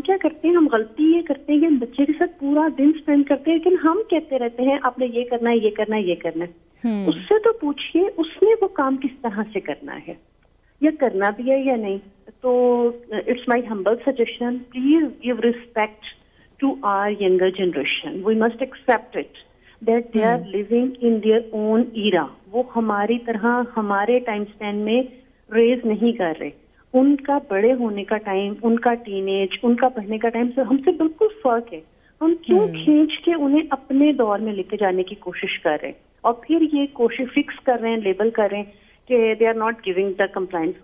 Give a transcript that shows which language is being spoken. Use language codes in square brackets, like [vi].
[ur] کیا کرتے ہیں, ہم غلطی یہ کرتے ہیں کہ ہم بچے کے ساتھ پورا دن اسپینڈ کرتے ہیں, لیکن ہم کہتے رہتے ہیں آپ نے یہ کرنا ہے, یہ کرنا ہے, یہ کرنا ہے. اس سے تو پوچھیے اس نے وہ کام کس طرح سے کرنا ہے, یا کرنا بھی ہے یا نہیں. [en] تو it's my humble suggestion, please give respect to our younger generation. We must accept it that they are living in their own era. [ur] وہ ہماری طرح ہمارے ٹائم اسپین میں ریز نہیں کر رہے. ان کا بڑے ہونے کا ٹائم, ان کا ٹین ایج, ان کا پڑھنے کا ٹائم سے ہم سے بالکل فرق ہے. ہم کیوں کھینچ کے انہیں اپنے دور میں لے کے جانے کی کوشش کر رہے ہیں, اور پھر یہ کوشش فکس کر رہے ہیں, لیبل کر رہے ہیں کہ [en] They are not giving the compliance.